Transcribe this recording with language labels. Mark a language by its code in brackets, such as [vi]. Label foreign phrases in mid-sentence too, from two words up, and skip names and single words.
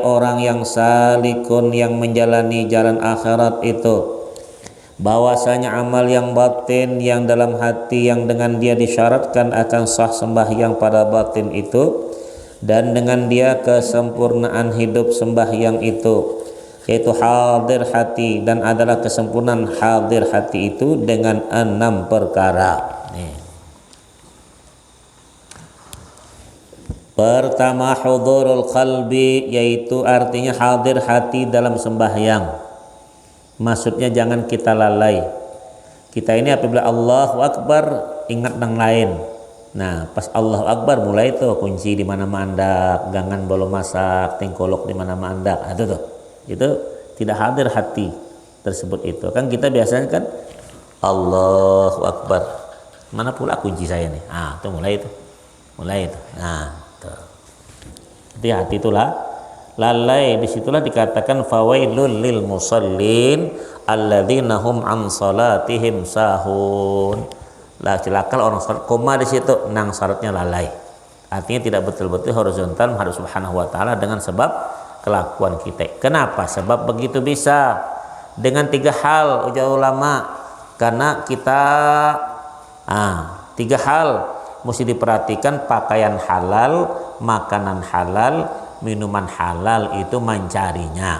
[id] orang yang salikun, yang menjalani jalan akhirat itu, bahwasanya amal yang batin yang dalam hati yang dengan dia disyaratkan akan sah sembahyang pada batin itu, dan dengan dia kesempurnaan hidup sembahyang itu, yaitu hadir hati, dan adalah kesempurnaan hadir hati itu dengan 6 perkara. Pertama, [ar] حضور القلب, [id] yaitu artinya hadir hati dalam sembahyang. Maksudnya jangan kita lalai. Kita ini apabila [ar] الله أكبر [id] ingat yang lain. [bjn] Nah, pas [ar] الله أكبر [bjn] mulai tuh kunci di mana mandak, gangan belum masak, tengkolok di mana mandak. [id] Nah, itu tuh. Itu tidak hadir hati tersebut itu. Kan kita biasanya kan [ar] الله أكبر. [id] Mana pula kunci saya nih? Ah, itu mulai itu. Mulai itu. Nah, tuh. Jadi hati itulah lalai. Disitulah dikatakan [ar] فويل للمصلين الذين هم عن صلاتهم ساهون. [id] Lah celaka orang salat koma di situ, nang syaratnya lalai. Artinya tidak betul-betul horizontal menghadap [ar] سبحانه وتعالى [id] dengan sebab kelakuan kita. Kenapa? Sebab begitu bisa dengan 3 hal ujar ulama. Karena kita 3 hal mesti diperhatikan: pakaian halal, makanan halal, minuman halal, itu mencarinya.